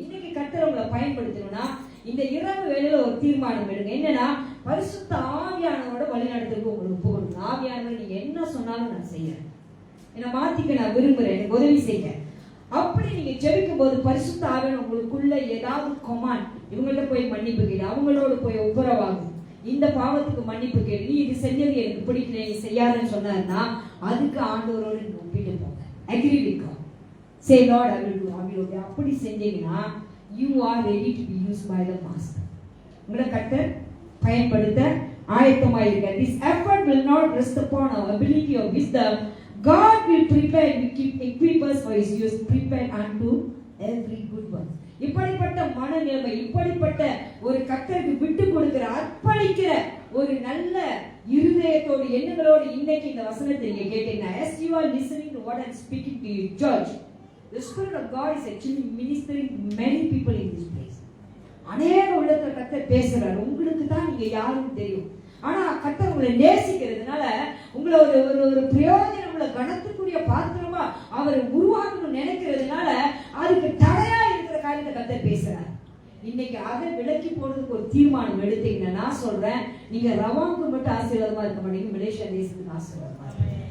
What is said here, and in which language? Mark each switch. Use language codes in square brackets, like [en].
[ta] இன்னைக்கு கர்த்தர் உங்களை பயன்படுத்தணும்னா இந்த இரவு வேளையில ஒரு தீர்மானம் எடுங்க. என்னன்னா, பரிசுத்த ஆவியானவரோட வழிநடத்துக்கு உங்களுக்கு போகணும். ஆவியானவர் நீங்க என்ன சொன்னாலும் நான் செய்யறேன், என்ன மாத்திக்க நான் விரும்புறேன், எனக்கு உதவி செய்ய. அப்படி நீங்க ஜெபிக்கும் போது பரிசுத்த ஆவியானவர் உங்களுக்குள்ள ஏதாவது கமாண்ட், இவங்கள்ட்ட போய் மன்னிப்பு கேடு, அவங்களோட போய் ஒப்புரவாகும், இந்த பாவத்துக்கு மன்னிப்பு கேடு, நீ இது செஞ்சது எனக்கு பிடிக்கல, நீ செய்யாதுன்னு சொன்னாருன்னா அதுக்கு ஆண்டவரோடு நீங்க ஒப்பிட்டு போங்க. Agree with God. Say Lord, [en] I will do. [ta] காரியத்தை அப்படி செஞ்சீங்கன்னா [en] you are ready to be used by the master. [ta] உங்களை கர்த்தர் பயன்படுத்த ஆயத்தமாயிருக்க. [en] This effort will not rest upon our ability or wisdom. God will prepare, will keep equip us for his use, prepared unto every good work. [ta] இப்படிப்பட்ட மனநிலைமை, இப்படிப்பட்ட ஒரு கர்த்தருக்கு விட்டு கொடுக்கிற, அர்ப்பணிக்கிற ஒரு நல்ல இருதயத்தோடு, எண்ணங்களோடு இன்னைக்கு இந்த வசனத்தை நீங்க கேட்டீங்கன்னா, [en] as you are listening to what I am speaking to you, church, the Spirit of God is actually ministering to many people in this place. [ta] அநேக உள்ளத்துல கர்த்தர் பேசுறாரு. உங்களுக்கு தான் நீங்க யாருன்னு தெரியும். ஆனா கர்த்தர் உங்களை நேசிக்கிறதுனால உங்களை ஒரு பிரயோஜனம் உள்ள கனத்துக்குரிய பாத்திரமா அவரை உருவாக்கணும்னு நினைக்கிறதுனால அதுக்கு தடையா இருக்கிற காரியத்தை கர்த்தர் பேசுறாரு. இன்னைக்கு அதை விலக்கி போடுறதுக்கு ஒரு தீர்மானம் எடுத்தீங்கன்னா, நான் சொல்றேன், நீங்க ரவாங்கு மட்டும் ஆசீர்வாதமா இருக்க மாட்டீங்க, மலேசியா தேசத்துக்கு ஆசீர்வாதமா இருக்க.